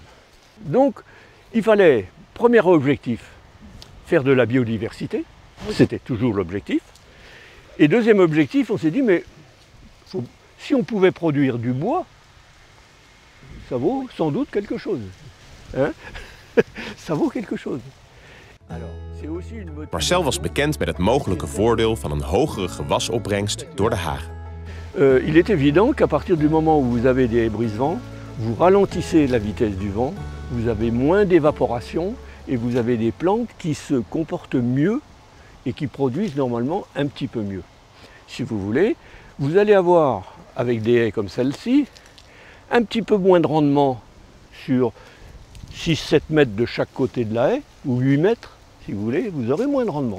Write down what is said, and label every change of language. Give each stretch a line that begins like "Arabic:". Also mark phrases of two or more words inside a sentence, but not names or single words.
French: Donc, il fallait, premier objectif, faire de la biodiversité. C'était toujours l'objectif. Et deuxième objectif, on s'est dit, mais si on pouvait produire du bois, ça vaut sans doute quelque chose. Hein? Ça vaut quelque chose.
Dutch: Marcel was bekend met het mogelijke voordeel van een hogere gewasopbrengst door de hagen.
French: Il est évident qu'à partir du moment où vous avez des brise-vents, vous ralentissez la vitesse du vent, vous avez moins d'évaporation et vous avez des plantes qui se comportent mieux et qui produisent normalement un petit peu mieux. Si vous voulez, vous allez avoir, avec des haies comme celle-ci, un petit peu moins de rendement sur 6-7 mètres de chaque côté de la haie, ou 8 mètres, si vous voulez, vous aurez moins de rendement.